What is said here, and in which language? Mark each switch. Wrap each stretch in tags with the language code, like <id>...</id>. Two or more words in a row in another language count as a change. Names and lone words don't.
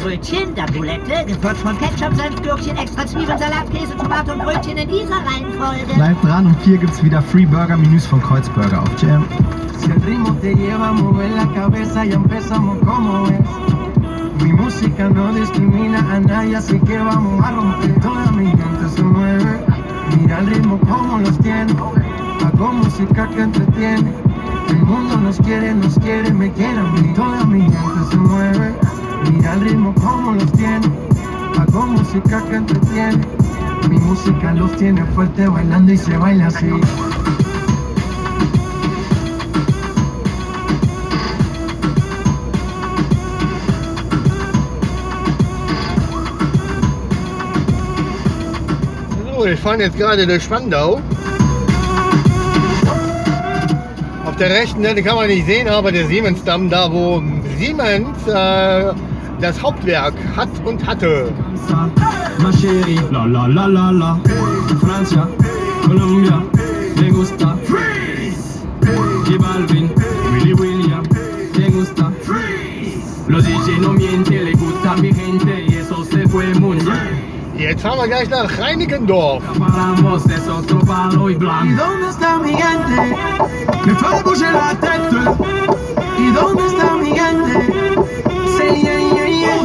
<de>Brötchen, Tablette, gefolgt von Ketchup, Senf, Gürkchen, extra Zwiebeln, Salat, Käse, Tomate und Brötchen in dieser Reihenfolge. Bleib dran, um 4 gibt's wieder Free Burger Menüs von Kreuzburger auf Jam.</de> <es>Si el ritmo te lleva a mover la cabeza, ya empezamos como es. Mi música no discrimina a nadie, así que vamos a romper. Toda mi gente se mueve, mira el ritmo como los tiene. Hago música que entretiene. El mundo nos quiere, me quiere a mí. Toda mi gente se mueve, mira el ritmo como los tiene. Hago música que entretiene. Mi música los tiene fuerte bailando y se baila así.</es> <de>So, wir fahren jetzt gerade durch Spandau. Auf der rechten Seite kann man nicht sehen, aber der Siemensdamm, da wo Siemens das Hauptwerk hat und hatte.</de> <fr>Ma chérie, la la la la la.</fr> <es>Francia, Colombia, me gusta.</es> <en>Freeze.</en> <es>J Balvin, Willy William, me gusta.</es> <en>Freeze.</en> <es>Los DJ no mienten, le gusta mi gente y eso se fue mundial.</es> <de>Jetzt fahren wir gleich nach Reinickendorf.</de> <es>Paramos de otro palo y blanco. ¿Y dónde está mi gente? Me fue</es> <fr>bouger la tête.</fr> <es>¿Y dónde está mi gente?</es> <en>Say yeah, yeah, yeah.</en>